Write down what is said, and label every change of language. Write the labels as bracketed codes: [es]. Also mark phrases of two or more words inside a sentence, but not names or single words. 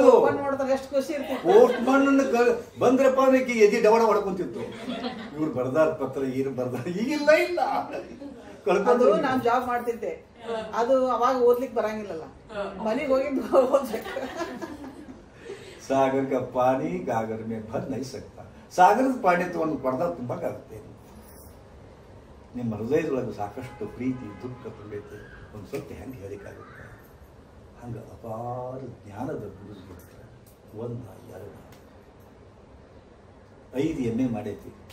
[kn] ಬಂದ್ ನೋಡಿದ್ರೆ ಎಷ್ಟು ಖುಷಿ ಇರ್ತಿತ್ತು. ಪೋಸ್ಟ್ ಮನ್ ಬಂದ್ರಪ್ಪ ಅದಕ್ಕೆ ಎದಿ ಡವಡ ಹೊಡ್ಕೊಂತಿತ್ತು. ಇವ್ರು ಬರ್ದಾರ ಪತ್ರ, ಈರು ಬರ್ದಾರ, ಈಗಿಲ್ಲ ಇಲ್ಲ ಅದು ನಾನ್ ಜಾಬ್ ಮಾಡ್ತಿದ್ದೆ, ಅದು ಅವಾಗ ಓದ್ಲಿಕ್ಕೆ ಬರಂಗಿಲ್ಲಲ್ಲ, ಮನೆಗೆ ಹೋಗಿದ್ದು ಓದ್ಬೇಕು. [hi] ಸಾಗರ್ का पानी गागर में भर नहीं सकता. [kn] ಸಾಗರದ ಪಾಣಿ ತಗೊಂಡು ಕೊಡದಾಗ ತುಂಬಕ್ಕಾಗುತ್ತೆ. ನಿಮ್ಮ ಹೃದಯದೊಳಗೆ ಸಾಕಷ್ಟು ಪ್ರೀತಿ ದುಃಖ ತುಂಬೈತೆ, ಒಂದು ಸ್ವಲ್ಪ ಹೆಂಗೆ ಹೇಳಿಕಾಗುತ್ತೆ. ಹಂಗೆ ಅಪಾರ ಜ್ಞಾನದ ಗುರುಗಿರ್ತಾರೆ. 1 2 5 MA ಮಾಡೈತಿ.